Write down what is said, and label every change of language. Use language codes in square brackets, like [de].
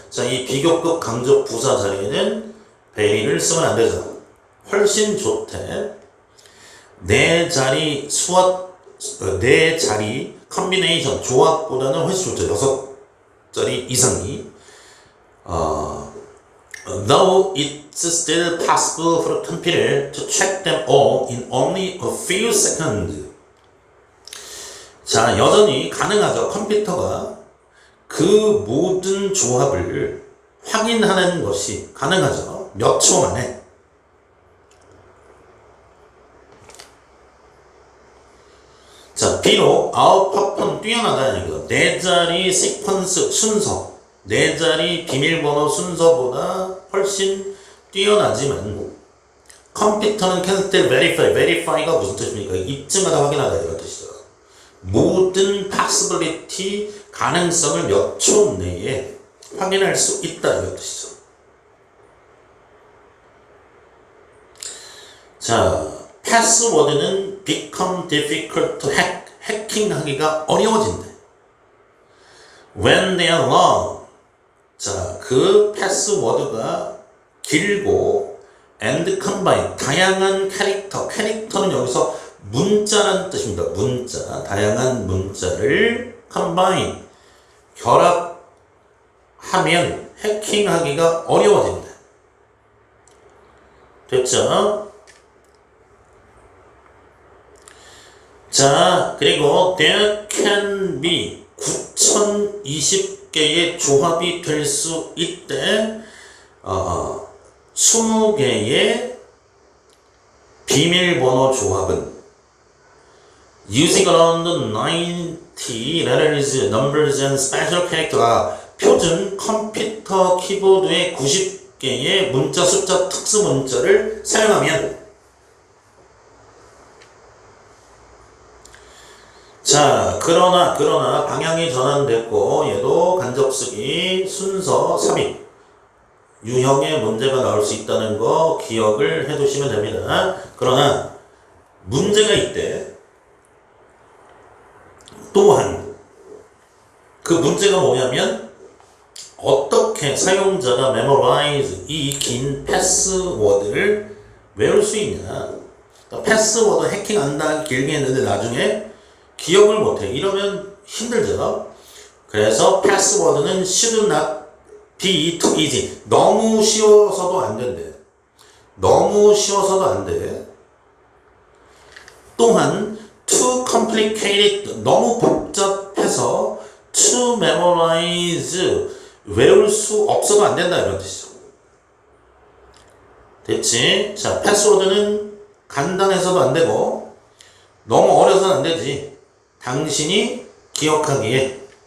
[ko] 자, 이 비교급 강조 부사 자리에는 very를 쓰면 안 되죠. 훨씬 좋대. 네 자리 수학, 네 자리 컨비네이션 조합보다는 훨씬 좋죠. 6자리 이상이. [en] Though it's still possible for a computer to check them all in only a few seconds. [ko] 자, 여전히 가능하죠. 컴퓨터가 그 모든 조합을 확인하는 것이 가능하죠. 몇 초 만에. 자, 비록 아웃퍼폼 뛰어나다는 얘기죠. 네 자리 시퀀스 순서, 네 자리 비밀번호 순서보다 훨씬 뛰어나지만 컴퓨터는 [en] can still verify. [ko] verify가 무슨 뜻입니까? 입증하다, 확인하다 이런 뜻이죠. 모든 possibility, 가능성을 몇 초 내에 확인할 수 있다 이런 뜻이죠. 자, 패스워드는 [en] become difficult to hack. [ko] 해킹하기가 어려워진대. [en] When they are long. [ko] 자, 그 패스워드가 길고 [en] and combine. [ko] 다양한 캐릭터. 캐릭터는 여기서 문자라는 뜻입니다. 문자. 다양한 문자를 combine. 결합하면 해킹하기가 어려워진대. 됐죠? 자, 그리고 [en] there can be [ko] 9020개의 조합이 될 수 있대. 20개의 비밀번호 조합은 [en] using around 90 letters, numbers and special character. [ko] 표준 컴퓨터 키보드의 90개의 문자 숫자 특수 문자를 사용하면 자, 그러나 방향이 전환됐고 얘도 간접쓰기 순서 삽입 유형의 문제가 나올 수 있다는 거 기억을 해 두시면 됩니다. 그러나 문제가 있대. 또한 그 문제가 뭐냐면 어떻게 사용자가 memorize 이 긴 패스워드를 외울 수 있냐. 패스워드 해킹한다 길게 했는데 나중에 기억을 못해. 이러면 힘들죠. 그래서 패스워드는 [en] should not be too easy. [ko] 너무 쉬워서도 안 된대. 너무 쉬워서도 안 돼. 또한 [en] too complicated. [ko] 너무 복잡해서 [en] to memorize. [ko] 외울 수 없어도 안 된다 이런 뜻이죠. 됐지? 자, 패스워드는 간단해서도 안 되고 너무 어려서는 안 되지. 당신이 기억하기에.